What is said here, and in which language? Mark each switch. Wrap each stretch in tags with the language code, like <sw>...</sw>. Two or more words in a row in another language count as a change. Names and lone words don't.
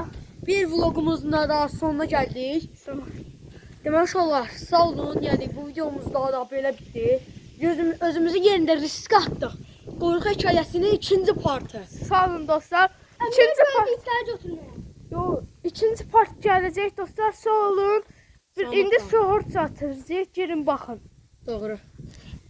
<tr>Bir vlogumuzun da daha sonuna geldik.</tr> <az>Demek olar sağ olun.</az> <tr>Yani bu videomuz da böyle bitti. Özümüzün yerinde risk attık. Korku hikayesinin ikinci partı.</tr> <az>Sağ olun dostlar. İkinci part.</az> <tr>İhtiyacı oturuyor.</tr> <az>Yo, ikinci part gələcək dostlar. Sağ olun. Sağ olun. İndi soğur çatırız. Girin baxın. Doğru.</az>